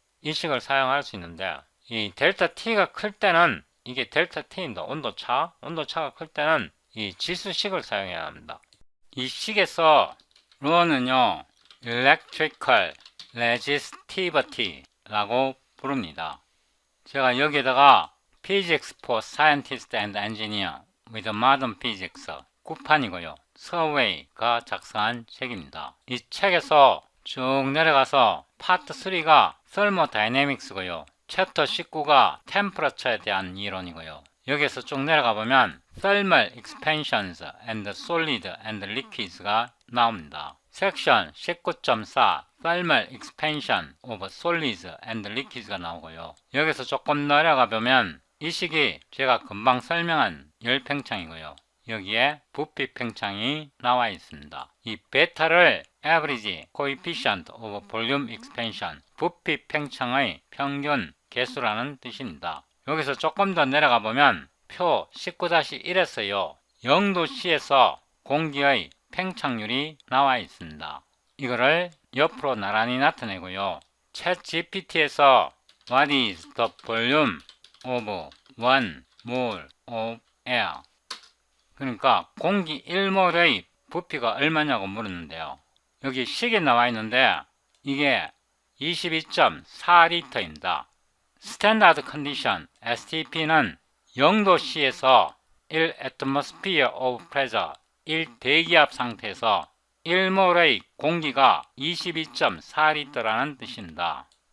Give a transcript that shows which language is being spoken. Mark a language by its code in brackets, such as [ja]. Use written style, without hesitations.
[ko] 이 식을 사용할 수 있는데 이 델타 T가 클 때는 이게 델타 T입니다. 온도차가 클 때는 이 지수식을 사용해야 합니다. 이 식에서 르는요 electrical resistivity 라고 부릅니다. 제가 여기에다가 Physics for Scientists and Engineers with Modern Physics 9판이고요. 서웨이가 작성한 책입니다. 이 책에서 쭉 내려가서 파트 3가 Thermodynamics고요. 챕터 19가 템퍼러처에 대한 이론이고요. 여기에서 쭉 내려가 보면 Thermal Expansions and Solid and Liquids가 나옵니다. 섹션 19.4 Thermal Expansion of Solids and Liquids가 나오고요. 여기서 조금 내려가 보면 이 식이 제가 금방 설명한 열팽창이고요. 여기에 부피 팽창이 나와 있습니다. 이 베타를 Average Coefficient of Volume Expansion 부피 팽창의 평균 개수라는 뜻입니다. 여기서 조금 더 내려가 보면 표 19-1에서요. 0도씨에서 공기의 팽창률이 나와 있습니다. 이거를 옆으로 나란히 나타내고요. 챗GPT에서 [en] What is the volume of 1 mole of air? [ko] 그러니까 공기 1몰의 부피가 얼마냐고 물었는데요. 여기 식이 나와 있는데 이게 22.4리터입니다. 스탠다드 컨디션 STP는 0도씨에서 [en] 1 atmosphere of pressure [ko] 1대기압 상태에서 1몰의 공기가 22.4리터라는 뜻입니다.